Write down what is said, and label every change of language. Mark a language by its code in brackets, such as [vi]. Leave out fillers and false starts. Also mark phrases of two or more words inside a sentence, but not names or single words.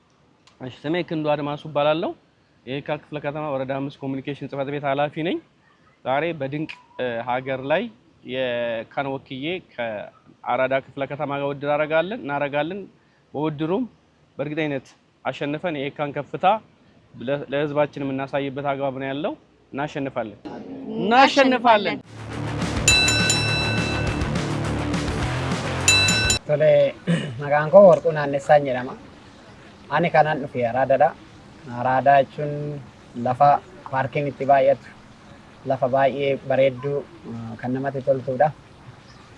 [am] እሺ፣ ስሜ ክንዱ አድማሱ እባላለሁ። የየካ ክፍለ ከተማ ወረዳ 5 ኮሚኒኬሽን ጽህፈት ቤት ኃላፊ ነኝ። ዛሬ በድንቅ ሀገር ላይ የካን ወክዬ ከአራዳ ክፍለ ከተማ ጋር ውድድር እናረጋለን። በውድድሩም በእርግጠኝነት አሸንፈን የየካን ከፍታ ለህዝባችን የምናሳይበት አግባብ ነው ያለው። እናሸንፋለን። [om] Tole maqaan koo Warquu Naannessaa jedhama. Ani kanan dhufe Araadaadha. Araadaa jechuun lafa paarkiin itti baay'atu, lafa baay'ee bareedduu kan namatti toltudha.